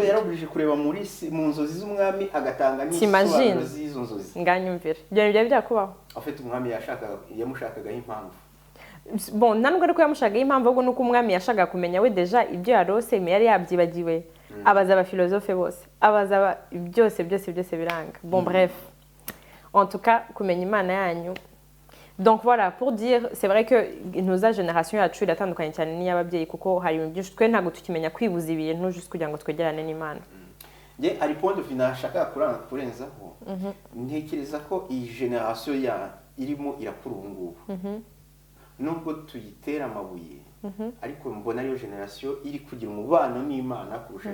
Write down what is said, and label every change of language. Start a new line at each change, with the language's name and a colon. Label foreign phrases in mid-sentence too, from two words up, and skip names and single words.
Kinyarwanda: yarabujije kureba mu nzozi z'umwami agatanga n'isobanuro z'izo nzozi nganyumvira ibyo byari byakubaho afite umwami yamushakagaho impamvu bon ntabwo ari ko yamushagaho impamvu ahubwo nuko umwami yashaka kumenya we deja ibyo yarose yari yabyibagiwe abaza abafilozofe bose abaza byose biranga
French: bon bref en tout cas
Kinyarwanda: kumenya Imana yanyu
French: donc voilà pour dire c'est vrai que nos génération
Kinyarwanda: yacu iratandukanye cyane n'iy'ababyeyi kuko hari ibintu byinshi twe ntago tukimenya kwibuza ibintu just kugira ngo twegerane n'Imana nge ari point finashaka kurenzaho ntekereza ko iyi generation irimo irakura ubu ngubu nubwo tuyitera amabuye ariko mbona ariyo generation iri kugira umubano n'Imana kurusha